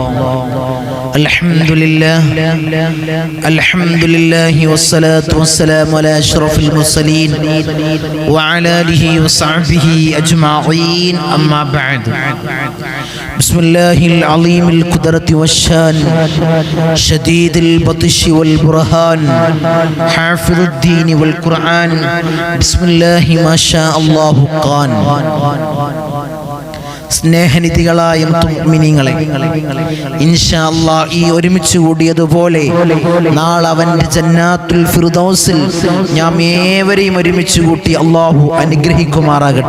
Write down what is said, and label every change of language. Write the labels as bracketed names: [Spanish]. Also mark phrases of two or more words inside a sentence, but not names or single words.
[Arabic] الحمد لله والصلاة والسلام على أشرف المرسلين وعلى آله وصحبه أجمعين. أما بعد، بسم الله العظيم القدرة والشان شديد البطش والبرهان حافظ الدين والقرآن بسم الله ما شاء الله قان. [Malayalam] സ്നേഹനിധികളായ മുഅ്മിനീങ്ങളെ, [Arabic] إن شاء الله [Malayalam] ഈ ഒരുമിച്ച് കൂടിയതുപോലെ നാളെ അവന്റെ ജന്നാത്തുൽ ഫിർദൗസിൽ നാം ഏവരെയും ഒരുമിച്ച് കൂട്ടി അല്ലാഹു അനുഗ്രഹിക്കുമാറാകട്ടെ.